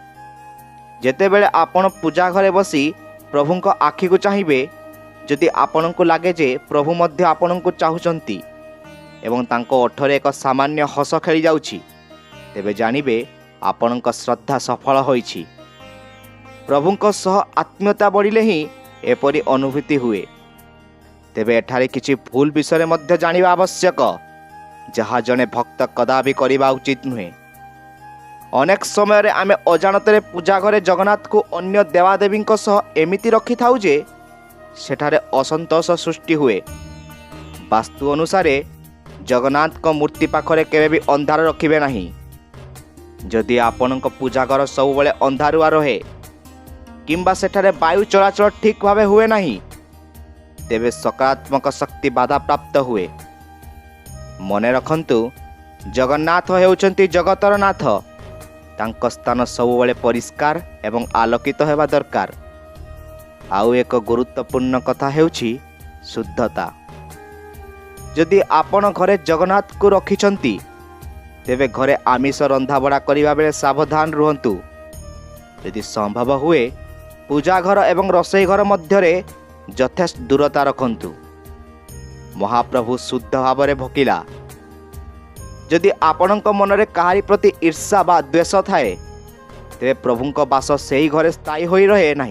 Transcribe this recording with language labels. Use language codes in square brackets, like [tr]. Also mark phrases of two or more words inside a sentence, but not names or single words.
[or] ଯେତେବେଳେ ଆପଣ ପୂଜା ଘରେ ବସି ପ୍ରଭୁଙ୍କ ଆଖି କୁ ଚାହିଁ, ଯଦି ଆପଣଙ୍କୁ ଲାଗେ ଯେ ପ୍ରଭୁ ମଧ୍ୟ ଆପଣଙ୍କୁ ଚାହୁଁଛନ୍ତି ଏବଂ ତାଙ୍କ ଓଠରେ ଏକ ସାମାନ୍ୟ ହସ ଖେଳି ଯାଉଛି, ତେବେ ଜାଣିବେ ଆପଣଙ୍କ ଶ୍ରଦ୍ଧା ସଫଳ ହୋଇଛି। ପ୍ରଭୁଙ୍କ ସହ ଆତ୍ମୀୟତା ବଢ଼ିଲେ ହିଁ ଏପରି ଅନୁଭୂତି ହୁଏ। ତେବେ ଏଠାରେ କିଛି ଭୁଲ ବିଷୟ ମଧ୍ୟ ଜାଣିବା ଆବଶ୍ୟକ, ଯାହା ଜଣେ ଭକ୍ତ କଦାପି କରିବା ଉଚିତ ନୁହେଁ। ଅନେକ ସମୟ ଆମେ ଅଜାଣତରେ ପୂଜା ଘରେ ଜଗନ୍ନାଥ କୁ ଅନ୍ୟ ଦେବାଦେବୀ ସହ ଏମିତି ରଖି ଥାଉ ଯେ ସେଠାରେ ଅସନ୍ତୋଷ ସୃଷ୍ଟି ହୁଏ। ବାସ୍ତୁ ଅନୁସାରେ ଜଗନ୍ନାଥ କୁ ମୂର୍ତ୍ତି ପାଖରେ କେବେ ଭି ଅନ୍ଧାର ରଖିବେ ନାହିଁ। ଯଦି ଆପଣଙ୍କ ପୂଜା ଘର ସବୁ ବେଳେ ଅନ୍ଧାରୁଆ ରହେ କିମ୍ବା ସେଠାରେ ବାୟୁ ଚଳାଚଳ ଠିକ ଭାବେ ହୁଏ ନାହିଁ, ତେବେ ସକାରାତ୍ମକ ଶକ୍ତି ବାଧା ପ୍ରାପ୍ତ ହୁଏ। ମନେ ରଖନ୍ତୁ, ଜଗନ୍ନାଥ ହେଉଛନ୍ତି ଜଗତର ନାଥ। ତାଙ୍କ ସ୍ଥାନ ସବୁବେଳେ ପରିଷ୍କାର ଏବଂ ଆଲୋକିତ ହେବା ଦରକାର। ଆଉ ଏକ ଗୁରୁତ୍ୱପୂର୍ଣ୍ଣ କଥା ହେଉଛି ଶୁଦ୍ଧତା। ଯଦି ଆପଣ ଘରେ ଜଗନ୍ନାଥ କୁ ରଖିଛନ୍ତି, ତେବେ ଘରେ ଆମିଷ ରନ୍ଧାବଢ଼ା କରିବା ବେଳେ ସାବଧାନ ରୁହନ୍ତୁ। ଯଦି ସମ୍ଭବ ହୁଏ ପୂଜା ଘର ଏବଂ ରୋଷେଇ ଘର ମଧ୍ୟରେ ଯଥେଷ୍ଟ ଦୂରତା ରଖନ୍ତୁ। ମହାପ୍ରଭୁ ଶୁଦ୍ଧ ଭାବରେ ଭୋକିଲା। ଯଦି ଆପଣଙ୍କ ମନରେ କାହାରି ପ୍ରତି ଈର୍ଷା ବା ଦ୍ୱେଷ ଥାଏ ତେବେ ପ୍ରଭୁଙ୍କ ବାସ ସେହି ଘରେ ସ୍ଥାୟୀ ହୋଇ ରହେ ନାହିଁ।